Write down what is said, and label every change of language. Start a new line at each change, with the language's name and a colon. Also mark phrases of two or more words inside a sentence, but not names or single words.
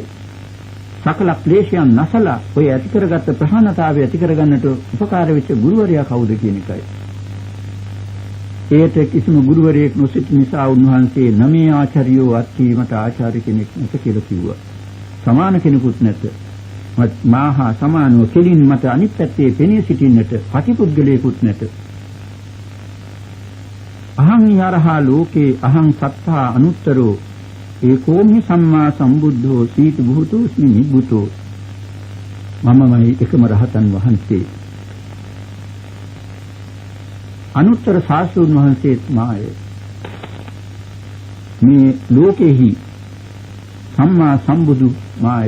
Sinhala: සකල ක්ලේශයන් නැසලා ඔය ඇති කරගත්ත ප්‍රහාණතාවය ඇති කරගන්නට උපකාර වෙච්ච ගුරුවරයා කවුද කියන එකයි. ඒට කිසිම ගුරුවරයෙක් නොසිට නිසා උන්වහන්සේ නමේ
Pali: ආචාර්යෝ අත්ථීමට
Sinhala: ආචාර්ය කෙනෙක් නැත කියලා කිව්වා. සමාන කෙනෙකුත් නැත. මාහා සමානව කෙලින් මත අනිත් පැත්තේ පෙනී සිටින්නට පටිපුද්ගලයෙකුත් නැත.
Pali: අහං යරහා ලෝකේ අහං සත්තා අනුත්තරෝ ඒකෝමි සම්මා සම්බුද්ධෝ සීත භූතෝස්මි නිබ්බුතෝ.
Sinhala: මමමයි එකම රහතන් වහන්සේ. අනුත්තර ශාස්ත්‍රඥ වහන්සේත් මාය. මේ ලෝකෙහි සම්මා සම්බුදු මාය.